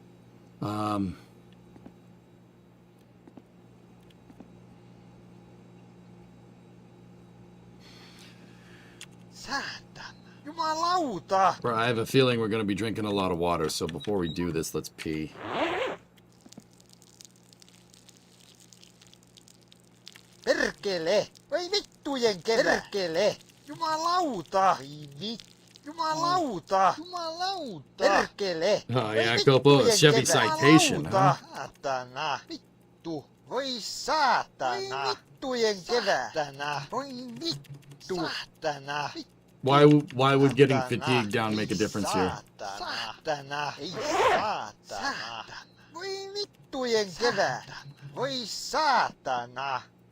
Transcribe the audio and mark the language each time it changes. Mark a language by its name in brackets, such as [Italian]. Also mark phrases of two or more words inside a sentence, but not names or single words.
[Finnish] Jumalauta! [English] Bro, I have a feeling we're going to be drinking a lot of water, so before we do this, let's pee. [Finnish] Perkele! Voi vittujen perkele! Jumalauta! Jumalauta! Jumalauta! Perkele! [English] Oh, yeah, Copo, Chevy Citation, huh? [Finnish] Saatana! Vittu! Voi saatana! Voi vittujen kevätänä! Voi vittu! Saatana! [English] Why would getting fatigued down make a difference here? [Finnish] Saatana! Ei saatana! Voi vittujen kevätänä! Voi saatana!